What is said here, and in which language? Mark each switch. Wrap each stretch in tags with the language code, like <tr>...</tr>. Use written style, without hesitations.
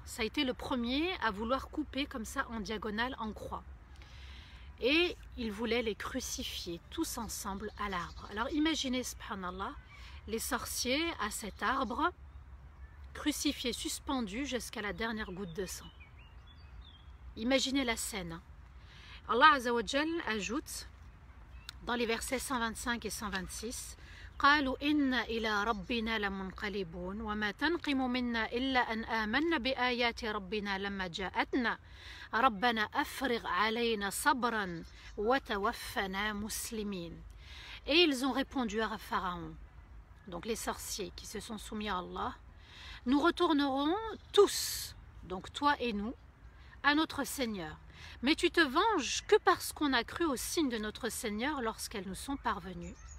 <fr>Ça a été le premier à vouloir couper comme ça en diagonale, en croix. Et il voulait les crucifier tous ensemble à l'arbre. Alors imaginez, subhanallah, les sorciers à cet arbre, crucifiés, suspendus jusqu'à la dernière goutte de sang. Imaginez la scène.</fr> <ar>Allah Azza wa Jal</ar> <fr>ajoute dans les versets 125 et 126</fr> <ar>قالوا إن إلى ربنا لمنقلبون وما تنقم منا إلا أن آمنا بآيات ربنا لما جاءتنا ربنا أفرغ علينا صبرا وتوفنا مسلمين.</ar> <fr>Et ils ont répondu à Pharaon, donc les sorciers qui se sont soumis à Allah, nous retournerons tous, donc toi et nous, à notre Seigneur. Mais tu te venges que parce qu'on a cru au signe de notre Seigneur lorsqu'elles nous sont parvenues.</fr>